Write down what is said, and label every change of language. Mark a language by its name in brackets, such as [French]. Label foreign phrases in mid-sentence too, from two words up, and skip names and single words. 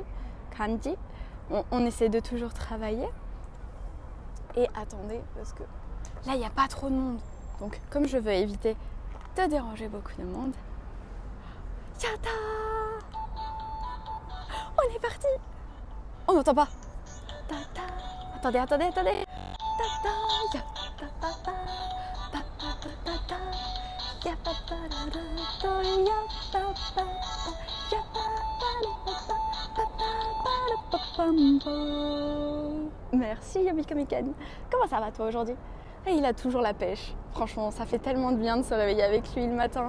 [French] On essaie de toujours travailler. Et attendez, parce que là, il n'y a pas trop de monde. Donc, comme je veux éviter de déranger beaucoup de monde, Yata! On est parti! On n'entend pas. Tata. Attendez. Tata, yata, tata, tata, tata, yata, merci Yobi Komikan. Comment ça va toi aujourd'hui? Et il a toujours la pêche. Franchement, ça fait tellement de bien de se réveiller avec lui le matin.